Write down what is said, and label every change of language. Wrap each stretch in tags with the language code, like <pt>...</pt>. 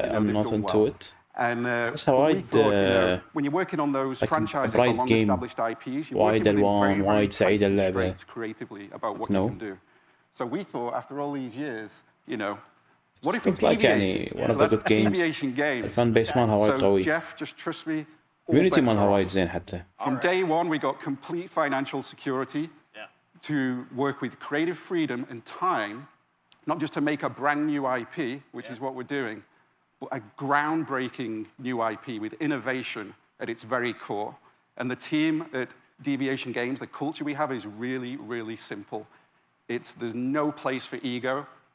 <en>I'm not into it. And that's how I thought, when you're working on those franchises on long-established IPs, you're working very straight creatively about what you can do. So we thought, after all these years, you know, what if we deviated? One of the good games. Deviation Games.</en> <ar>الفان بيس مالها وايد قوي.</ar> <en>Jeff, just trust me.</en> <ar>Community مالها وايد زين حتى.</ar> <en>From day one, we got complete financial security to work with creative freedom and time, not just to make a brand new IP, which is what we're doing, but a groundbreaking new IP with innovation at its very core. And the team at Deviation Games, the culture we have is really, really simple. There's no place for ego.</en>